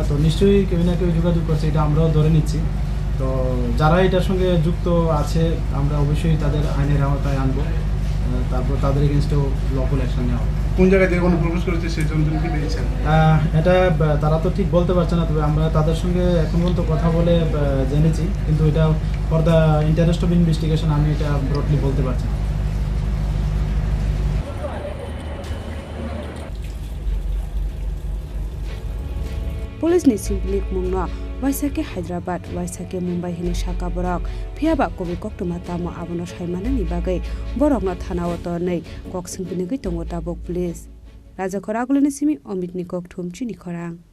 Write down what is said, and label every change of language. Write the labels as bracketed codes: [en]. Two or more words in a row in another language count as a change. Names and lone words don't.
[bn] তো নিশ্চয়ই কেউ না কেউ যোগাযোগ করছে, এটা আমরাও ধরে নিচ্ছি। তো যারা এটার সঙ্গে যুক্ত আছে আমরা অবশ্যই তাদের আইনের আওতায় আনবো, তারপর তাদের এগেনস্টেও [en] lawful action [bn] নেওয়া হবে। কোন জায়গায় দিয়ে কোনো প্রবেশ করেছে সেই জন্য কি পেয়েছেন? এটা তারা তো ঠিক বলতে পারছে না, তবে আমরা তাদের সঙ্গে এখন পর্যন্ত কথা বলে জেনেছি, কিন্তু এটা [en] for the interest of investigation [bn] আমি এটা ব্রডলি বলতে পারছি না। [trp] पुलिस नि सिम्पली मुंगनो वाइसाके हैदराबाद वाइसाके मुंबई हिनि साका बरक फियाबा कबि कक्टमा तामो आबनो साइमाना नि बागै बरकनो थानाव तनै कक सिम्पनि गै तंगो ताबक पुलिस राजा खरागुलनि सिमि अमित नि कक थुम चिनि खरां